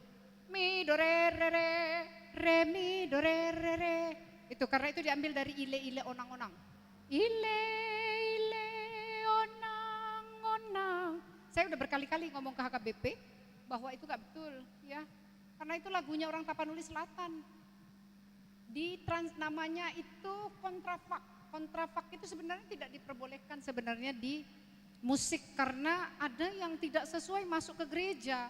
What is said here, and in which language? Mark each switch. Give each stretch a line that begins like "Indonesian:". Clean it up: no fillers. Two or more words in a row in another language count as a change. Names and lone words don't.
Indonesian: Mi do re re re, re mi do re re re. Itu karena itu diambil dari ile onang-onang. Ile onang-onang. Saya udah berkali-kali ngomong ke HKBP bahwa itu gak betul ya. Karena itu lagunya orang Tapanuli Selatan. Namanya itu kontrafak. Kontrafak itu sebenarnya tidak diperbolehkan sebenarnya di musik karena ada yang tidak sesuai masuk ke gereja.